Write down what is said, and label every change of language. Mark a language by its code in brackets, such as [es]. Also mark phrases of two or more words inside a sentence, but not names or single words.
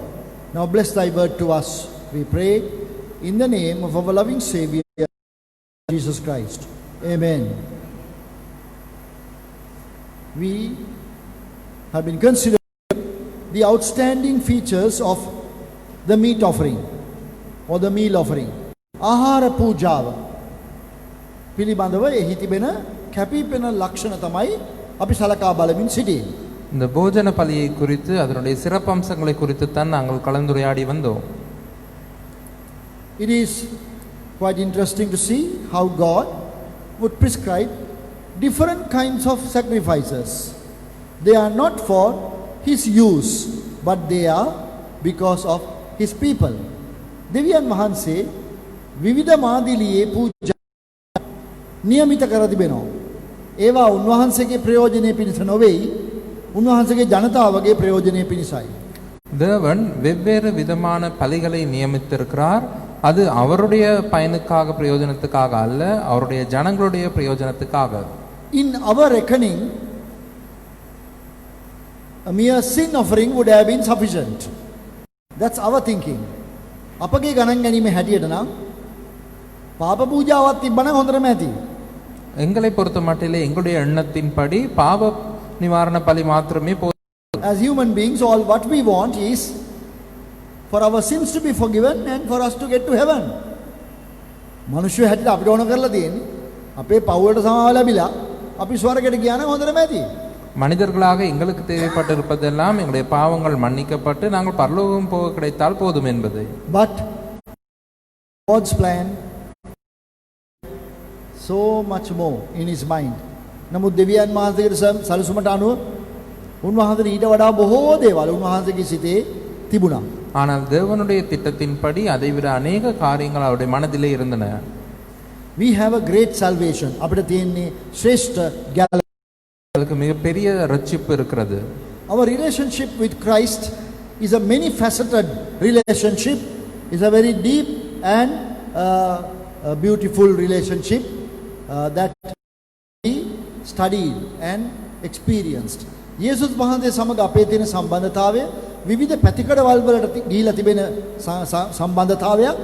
[en] Now bless Thy word to us, we pray, in the name of our loving Savior, Jesus Christ. Amen. We have been considering the outstanding features of the meat offering or the meal offering. [si] ආහාර පූජාව පිළිබඳව එහි තිබෙන කැපිපෙන ලක්ෂණ තමයි අපි සලකා බලමින් සිටියේ. [ta] இந்த போஜன பலியை குறித்து அதனுடைய சிறப்பம்சங்களை குறித்து தான் நாங்கள் கலந்துரையாடி வந்தோம். [en] It is quite interesting to see how God would prescribe different kinds of sacrifices. They are not for His use, but they are because of His people. [si] දෙවියන් වහන්සේ විවිධ මාදිලියේ පූජා නියමිත කර තිබෙනවා. ඒවා උන්වහන්සේගේ ප්‍රයෝජනෙ පිණිස නොවේයි, උන්වහන්සේගේ ජනතාවගේ ප්‍රයෝජනෙ පිණිසයි. [ta] தேவன் வெவ்வேறு விதமான பலிகளை நியமித்திருக்கிறார். அது அவருடைய பயனுக்காக பிரயோஜனத்துக்காக அல்ல, அவருடைய ஜனங்களுடைய பிரயோஜனத்துக்காக. [en] In our reckoning, a mere sin offering would have been sufficient. That's our thinking. [si] අපගේ ගණන් ගැනීමේ හැටියට නම් පාප පූජාවක් තිබ්බනම් හොඳටම ඇති. [ta] எங்களை பொறுத்த மட்டிலே எங்களுடைய எண்ணத்தின்படி பாவ நிவாரண பலி மாத்திரமே போதும். [en] As human beings, all what we want is for our sins to be forgiven and for us to get to heaven. [si] මනුෂ්‍ය හැටියට අපිට ඕන කරලා තියෙන්නේ අපේ පවුලට සමාව ලැබිලා අපි ස්වර්ගයට ගියා නම් හොඳටම ඇති. [ta] மனிதர்களாக எங்களுக்கு தேவைப்பட்டிருப்பதெல்லாம் எங்களுடைய பாவங்கள் மன்னிக்கப்பட்டு நாங்கள் பரலோகம் போக கிடைத்தால் போதும் என்பது. [en] But God's plan so much more in His mind. [si] නමුත් දෙවියන් වහන්සේගේ සැලසුමට අනුව උන්වහන්සේ ඊට වඩා බොහෝ දේවල් උන්වහන්සේගේ සිතේ තිබුණා. [ta] ஆனால் தேவனுடைய திட்டத்தின்படி அதைவிட अनेक காரியங்கள் அவருடைய மனதிலே இருந்தன. [en] We have a great salvation. [si] අපිට තියෙන්නේ ශ්‍රේෂ්ඨ ගැලවීම. [ta] அதுக்கு மிகப்பெரிய ரட்சிப்பு இருக்கிறது. [en] Our relationship with Christ is a many faceted relationship. Is a very deep and a beautiful relationship that we studied and experienced. [si] යේසුස් වහන්සේ සමග අපේ තියෙන සම්බන්ධතාවය විවිධ පැතිකඩවල් වලට ගිහිලා තිබෙන සම්බන්ධතාවයක්.